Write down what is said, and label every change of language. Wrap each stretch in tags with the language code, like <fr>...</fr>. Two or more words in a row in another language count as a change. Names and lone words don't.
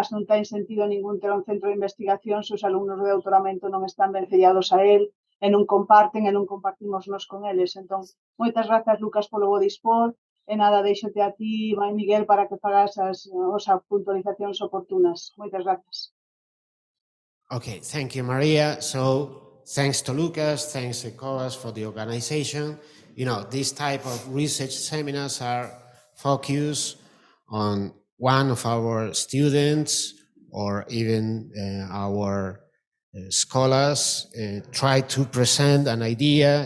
<gl>Non ten sentido ningún ter un centro de investigación se os alumnos de doutoramento non están vencellados a él e non comparten e non compartimos nos con eles. Entón, moitas grazas, Lucas, polo bo dispor. E nada, deixote a ti, Miguel, para que fagas as puntualizacións oportunas. Moitas grazas.</gl> <en>Okay, thank you, Maria. So thanks to Lucas, thanks to Covas for the organization. You know, these type of research seminars are focused on one of our students or even our scholars try to present an idea.</en>